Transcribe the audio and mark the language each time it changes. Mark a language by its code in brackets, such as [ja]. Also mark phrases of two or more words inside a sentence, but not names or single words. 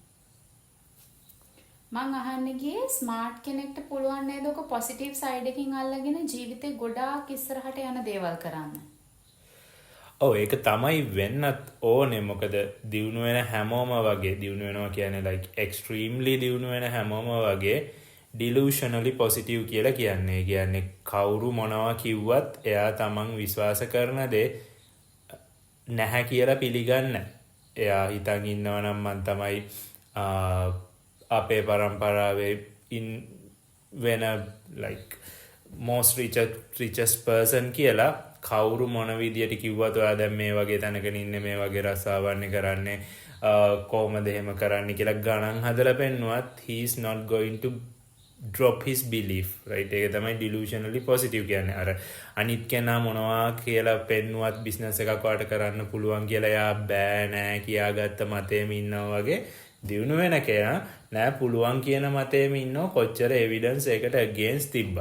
[si] මං අහන්න ගියේ ස්මාර්ට් කෙනෙක්ට පුළුවන් නේද ඔක positive side එකකින් අල්ලගෙන ජීවිතේ ගොඩාක් ඉස්සරහට යන දේවල් කරන්න. ඔව් ඒක තමයි වෙන්නත් ඕනේ. මොකද දියුණු වෙන හැමෝම වගේ දියුණු වෙනවා කියන්නේ [en] like extremely [si] දියුණු වෙන හැමෝම වගේ [en] delusionally positive [si] කියලා කියන්නේ. ඒ කියන්නේ කවුරු මොනවා කිව්වත් එයා තමන් විශ්වාස කරන දේ නැහැ කියලා පිළිගන්න. එයා හිතන් ඉන්නවා නම් මං තමයි අපේ පරම්පරාවේ වෙන [en] like most richest person [si] කියලා. කවුරු මොන විදියට කිව්වත් ඔයා දැන් මේ වගේ තැනක ඉන්නේ මේ වගේ රස්සාවන්නේ කරන්නේ කොහොමද එහෙම කරන්නේ කියලා ගණන් හදලා පෙන්නුවත් [en] he is not going to drop his belief. right? [si] ඒක තමයි [en] delusionally positive [si] කියන්නේ. අර අනිත් කෙනා මොනවා කියලා පෙන්නුවත් business එකක් වාට කරන්න පුළුවන් කියලා යා බෑ නෑ කියාගත්ත මතේම ඉන්නවා වගේ දියුණු වෙන කෙනා නෑ පුළුවන් කියන මතේම ඉන්නව කොච්චර evidence ඒකට against තිබ්බා.